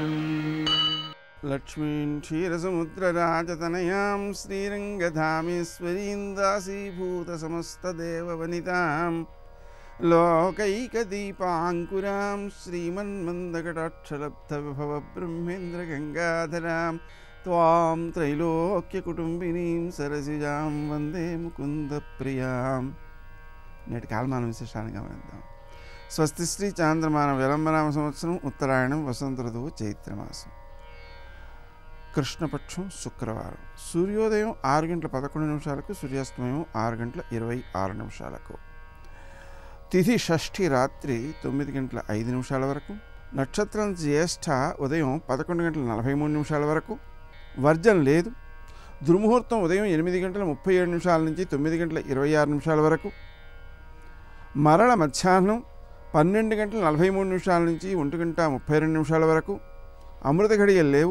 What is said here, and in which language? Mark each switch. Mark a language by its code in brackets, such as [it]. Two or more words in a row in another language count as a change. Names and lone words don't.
[sa] लक्ष्मीं क्षीरसमुद्रराजतनयां श्रीरङ्गधामेश्वरीं दासीभूतसमस्तदेववनितां लोकैकदीपाङ्कुरां श्रीमन्मन्दकटाक्षलब्धविभवब्रह्मेन्द्रगङ्गाधरां त्वां त्रैलोक्यकुटुम्बिनीं सरसिजां वन्दे मुकुन्दप्रियां [te] నేటి కాలమాన విశేషాన్ని గమనిద్దాం. స్వస్తి శ్రీ చాంద్రమాన విలంబనామ సంవత్సరం ఉత్తరాయణం వసంత ఋతువు చైత్రమాసం కృష్ణపక్షం శుక్రవారం సూర్యోదయం 6:11 సూర్యాస్తమయం 6:26 తిథి షష్ఠి రాత్రి 9:05 వరకు నక్షత్రం జ్యేష్ఠ ఉదయం 11:43 వరకు వర్జం లేదు దుర్ముహూర్తం ఉదయం 8:37 నుంచి 9:26 వరకు మరల మధ్యాహ్నం 12:43 నుంచి 1:32 వరకు అమృత ఘడియలు లేవు.